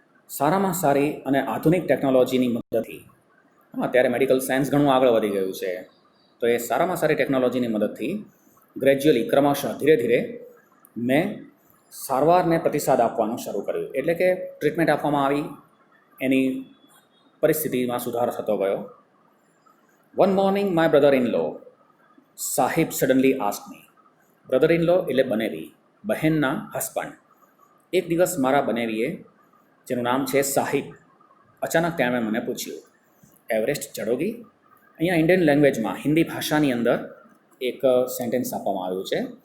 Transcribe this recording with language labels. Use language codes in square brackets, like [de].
[gu] સારામાં સારી અને આધુનિક ટેકનોલોજીની મદદથી, અત્યારે મેડિકલ સાયન્સ ઘણું આગળ વધી ગયું છે, તો એ સારામાં સારી ટેકનોલોજીની મદદથી ગ્રેજ્યુઅલી, ક્રમશઃ, ધીરે ધીરે મેં સારવારને પ્રતિસાદ આપવાનું શરૂ કર્યું. એટલે કે ટ્રીટમેન્ટ આપવામાં આવી, એની પરિસ્થિતિમાં સુધાર થતો ગયો. [en] One morning, my brother-in-law, Sahib, suddenly asked me. [gu] બ્રધર-ઇન-લો એટલે બનેવી, બહેનના હસબન્ડ. એક દિવસ મારા બનેવીએ, જેનું નામ છે સાહિબ, અચાનક તેમણે મને પૂછ્યું, એવરેસ્ટ [hi] ચઢોગી? [gu] અહીંયા ઇન્ડિયન લેંગ્વેજમાં, હિન્દી ભાષાની અંદર એક સેન્ટેન્સ આપવામાં આવ્યું છે.